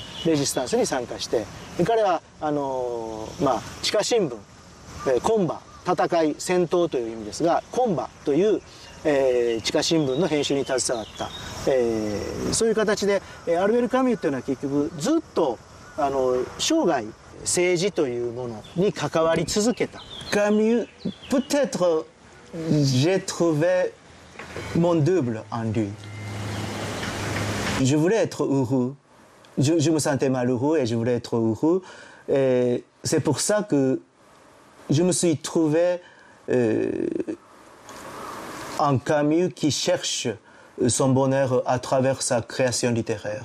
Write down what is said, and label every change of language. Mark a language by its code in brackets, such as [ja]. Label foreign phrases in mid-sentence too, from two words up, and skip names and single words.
[ja] レジスタンスに参加して、彼は地下新聞、コンバ、戦い、戦闘という意味ですが、コンバという地下新聞の編集に携わった、そういう形でアルベル・カミューっていうのは結局ずっと生涯政治というものに関わり続けた。 [fr] カミュー、peut-être j'ai trouvé mon double en lui. Je voulais être heureux. Je me sentais malheureux et je voulais être heureux. Et c'est pour ça que je me suis trouvé un Camus qui cherche son bonheur à travers sa création littéraire.